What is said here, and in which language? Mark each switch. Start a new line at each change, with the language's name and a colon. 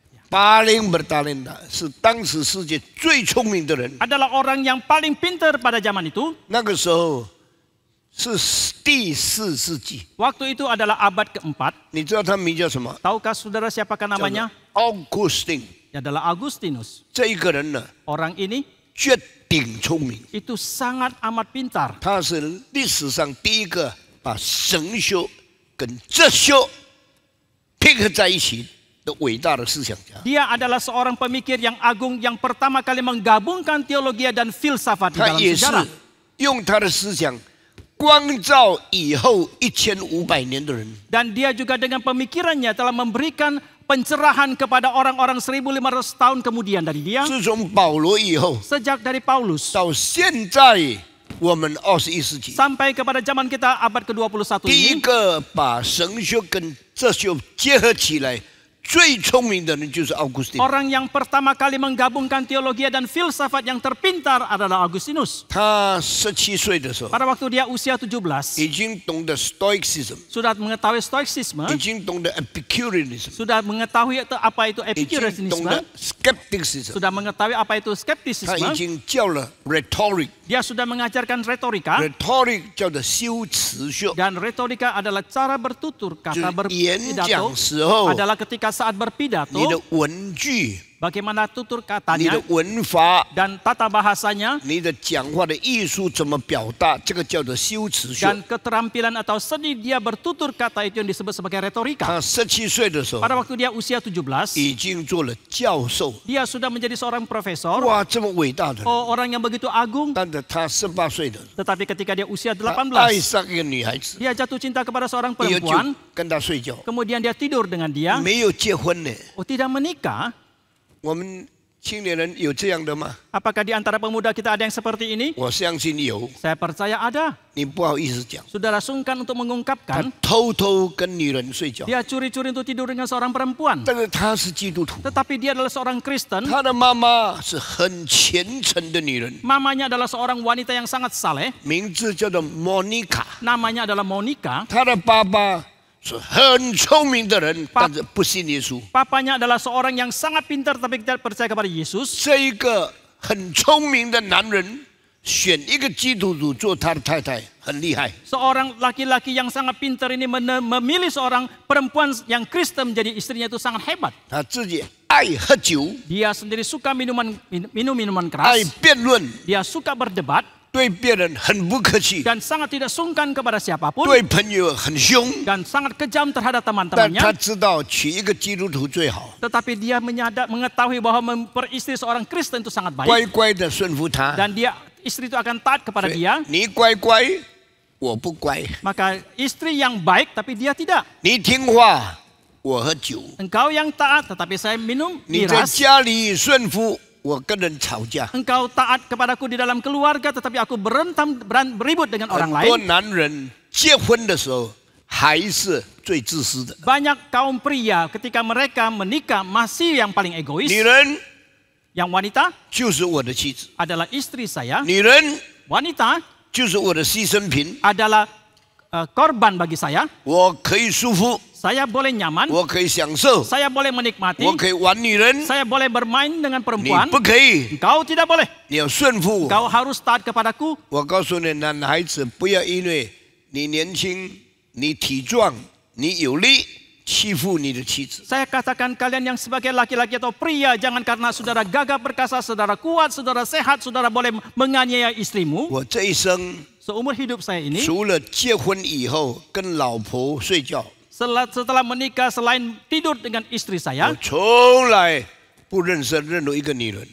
Indonesian: paling bertalenta，
Chinese: 是当时世界最聪明的人。
Indonesian: adalah orang yang paling pintar pada zaman itu.
Chinese: 那个时候是第4世纪，
Indonesian: Waktu itu adalah abad keempat.
Chinese: 你知道他名叫什么？
Indonesian: Tahukah saudara siapakah namanya?
English: Augustine。
Indonesian: Adalah Agustinus.
Chinese: 这一个人呢，
Indonesian: Orang ini
Chinese: 绝顶聪明，
Indonesian: itu sangat amat pintar.
Chinese: 他是历史上第一个把神学跟哲学配合在一起的伟大的思想家。
Indonesian: Dia adalah seorang pemikir yang agung yang pertama kali menggabungkan teologi dan filsafat di
Chinese: 他
Indonesian: dalam
Chinese: 也是
Indonesian: sejarah.
Chinese: 用他的思想光照以后1500年的人。
Indonesian: Dan dia juga dengan pemikirannya telah memberikan pencerahan kepada orang-orang 1500 tahun kemudian dari dia.
Chinese: 自从保罗以后，
Indonesian: Sejak dari Paulus
Chinese: 到现在我们21世纪，
Indonesian: sampai kepada zaman kita abad ke-21
Chinese: 第一
Indonesian: ini.
Chinese: 个把神学跟哲学结合起来最聪明的人就是 Augustine。
Indonesian: Orang yang pertama kali menggabungkan teologi dan filsafat yang terpintar adalah Agustinus.
Chinese: 他17岁的时候，
Indonesian: Pada waktu dia usia 17,
Chinese: 已经懂得 Stoicism，
Indonesian: sudah mengetahui Stoicisme,
Chinese: 已经懂得 Epicureanism，
Indonesian: sudah mengetahui apa itu
Chinese: 已经懂得 Skepticism，
Indonesian: sudah mengetahui apa itu
Chinese: 他
Indonesian: skepticisme,
Chinese: 已经教了 Rhetoric，
Indonesian: dia sudah mengajarkan retorika,
Chinese: Rhetoric 叫做修辞学，
Indonesian: dan retorika adalah cara bertutur,
Chinese: 就
Indonesian: kata
Chinese: 是演
Indonesian: berpidato
Chinese: 讲时候
Indonesian: adalah ketika saat
Chinese: 你
Indonesian: berpidato,
Chinese: 的文句、
Indonesian: bagaimana tutur
Chinese: 你
Indonesian: katanya
Chinese: 的文法、
Indonesian: dan tata bahasanya
Chinese: 你的讲话的艺术怎么表达，这个叫做修辞学。
Indonesian: dan keterampilan atau seni dia bertutur kata itu yang disebut sebagai retorika.
Chinese: 他17岁的时候
Indonesian: Pada waktu dia usia 17,
Chinese: 已经做了教授，
Indonesian: dia sudah menjadi seorang profesor.
Chinese: 哇，这么伟大的人！
Indonesian: Oh, orang yang begitu agung.
Chinese: 但是他18岁的，
Indonesian: Tetapi ketika dia usia
Chinese: 他
Indonesian: 18,
Chinese: 爱上一个女孩子，
Indonesian: dia jatuh cinta kepada seorang
Chinese: 也就
Indonesian: perempuan.
Chinese: 跟她睡觉，
Indonesian: Kemudian dia tidur dengan dia.
Chinese: 没有结婚呢。
Indonesian: Oh, tidak menikah.
Chinese: 我们青年人有这样的吗？
Indonesian: Apakah di antara pemuda kita ada yang seperti ini?
Chinese: 我相信有，
Indonesian: Saya percaya ada.
Chinese: 你不好意思讲。
Indonesian: Saudara sungkan untuk
Chinese: 他
Indonesian: mengungkapkan.
Chinese: 偷偷跟女人睡觉，
Indonesian: Dia curi-curi untuk tidur dengan seorang perempuan.
Chinese: 但是他是基督徒，
Indonesian: Tetapi dia adalah seorang Kristen.
Chinese: 他的妈妈是很虔诚的女人，
Indonesian: Mamanya adalah seorang wanita yang sangat saleh.
Chinese: 名字叫做 Monica。
Indonesian: Namanya adalah Monica.
Chinese: 他的爸爸是很聪明的人，但是不信耶稣。
Indonesian: Papanya adalah seorang yang sangat pintar tapi tidak percaya kepada Yesus.
Chinese: 这一个很聪明的男人选一个基督徒做他的太太，很厉害。
Indonesian: Seorang laki-laki yang sangat pintar ini memilih seorang perempuan yang Kristen menjadi istrinya itu sangat hebat.
Chinese: 他自己爱喝酒，
Indonesian: Dia sendiri suka minum minuman
Chinese: 爱
Indonesian: keras.
Chinese: 辩论，
Indonesian: Dia suka berdebat
Chinese: 对别人很不客气，
Indonesian: dan sangat tidak sungkan kepada siapapun
Chinese: 对朋友很凶。
Indonesian: dan sangat kejam terhadap
Chinese: 但
Indonesian: teman-temannya.
Chinese: 他知道娶一个基督徒最好，
Indonesian: Tetapi dia mengetahui bahwa memperistri seorang Kristen itu sangat
Chinese: 乖
Indonesian: baik
Chinese: 乖的顺服他。
Indonesian: dan istri itu akan taat kepada
Chinese: 所以
Indonesian: dia.
Chinese: 你乖乖，我不乖；
Indonesian: Maka istri yang baik tapi dia tidak.
Chinese: 你听话，我喝酒；
Indonesian: Engkau yang taat tetapi saya minum
Chinese: 你在
Indonesian: miras.
Chinese: 家里顺服，我跟人吵架。
Indonesian: Engkau taat kepadaku di dalam keluarga tetapi aku beribut dengan orang
Chinese: 很多
Indonesian: lain.
Chinese: 男人结婚的时候还是最自私的，
Indonesian: Banyak kaum pria ketika mereka menikah masih yang paling egois.
Chinese: 女人
Indonesian: Yang wanita
Chinese: 就是我的妻子，
Indonesian: adalah istri saya.
Chinese: 女人
Indonesian: Wanita
Chinese: 就是我的牺牲品，
Indonesian: adalah korban bagi saya.
Chinese: 我可以舒服，
Indonesian: Saya boleh nyaman.
Chinese: 我可以享受，
Indonesian: Saya boleh menikmati.
Chinese: 我可以玩女人，
Indonesian: Saya boleh bermain dengan
Chinese: 你
Indonesian: perempuan.
Chinese: 不可以，
Indonesian: Engkau tidak boleh.
Chinese: 你要顺服我。
Indonesian: Engkau harus taat kepadaku.
Chinese: 我告诉你，男孩子不要因为你年轻、你体壮、你有力，欺负你的妻子。
Indonesian: Saya katakan kalian yang sebagai laki-laki atau pria, jangan karena saudara gagah perkasa, saudara kuat, saudara sehat, saudara boleh menganiaya istrimu.
Chinese: 我这一生
Indonesian: Seumur hidup saya ini,
Chinese: 除了结婚以后跟老婆睡觉，
Indonesian: setelah menikah selain tidur dengan istri saya,
Chinese: 从来不认识任何一个女人。